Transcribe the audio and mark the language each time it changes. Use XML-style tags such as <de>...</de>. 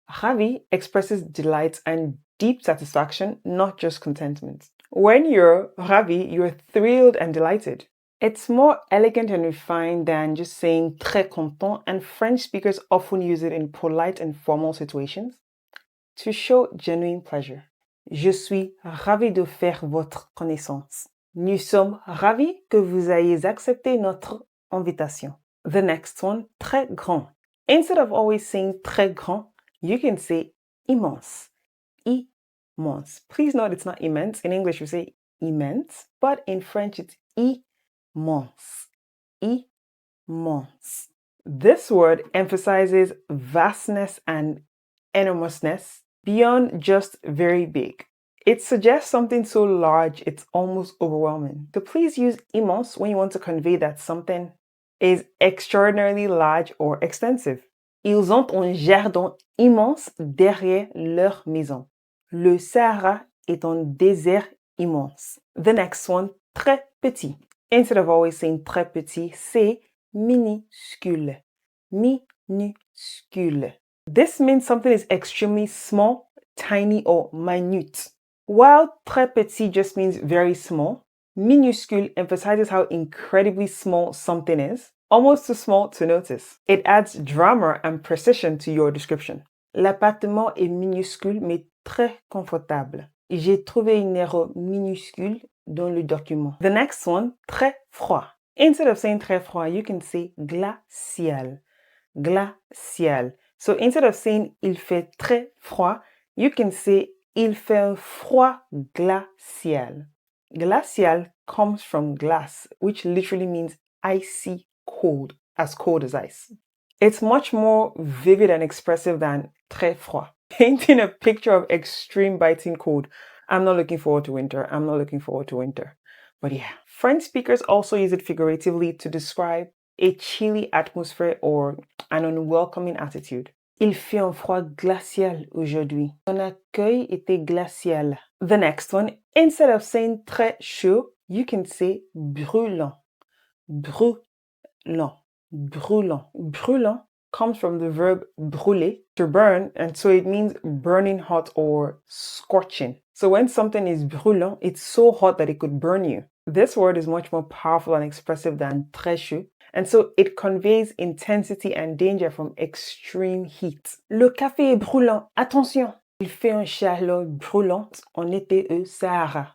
<en>Ravi expresses delight and deep satisfaction, not just contentment. When you're ravi, you're thrilled and delighted. It's more elegant and refined than just saying très content, and French speakers often use it in polite and formal situations to show genuine pleasure.</en> <fr>Je suis ravi de faire votre connaissance. Nous sommes ravis que vous ayez accepté notre invitation.</fr> <en>The next one, très grand. Instead of always saying très grand, you can say immense.</en> <fr>Immense.</fr> <en>Please note it's not immense. In English, we say immense, but in French, it's immense. Immense. This word emphasizes vastness and enormousness beyond just very big. It suggests something so large it's almost overwhelming. So please use immense when you want to convey that something is extraordinarily large or extensive.</en> <fr>Ils ont un jardin immense derrière leur maison. Le Sahara est un désert immense.</fr> <en>The next one, très petit. Instead of always saying très petit, say minuscule.</en> <fr>Minuscule.</fr> <en>This means something is extremely small, tiny, or minute. While très petit just means very small, minuscule emphasizes how incredibly small something is, almost too small to notice. It adds drama and precision to your description.</en> <fr>L'appartement est minuscule mais très confortable. J'ai trouvé une erreur minuscule dans le document.</fr> <en>The next one, très froid. Instead of saying très froid, you can say glacial. Glacial. So instead of saying</en> <fr>il fait très froid,</fr> <en>you can say</en> <fr>il fait un froid glacial.</fr> <en>Glacial comes from glass, which literally means icy cold as ice. It's much more vivid and expressive than très froid, painting a picture of extreme biting cold. I'm not looking forward to winter. I'm not looking forward to winter. But yeah, French speakers also use it figuratively to describe a chilly atmosphere or an unwelcoming attitude.</en> <fr>Il fait un froid glacial aujourd'hui. Son accueil était glacial.</fr> <en>The next one, instead of saying très chaud, you can say brûlant. Brûlant. Brûlant. Brûlant comes from the verb brûler, to burn, and so it means burning hot or scorching. So when something is brûlant, it's so hot that it could burn you. This word is much more powerful and expressive than très chaud, and so it conveys intensity and danger from extreme heat.</en> <fr>Le café est brûlant, attention! Il fait une chaleur brûlante en été au Sahara.</fr>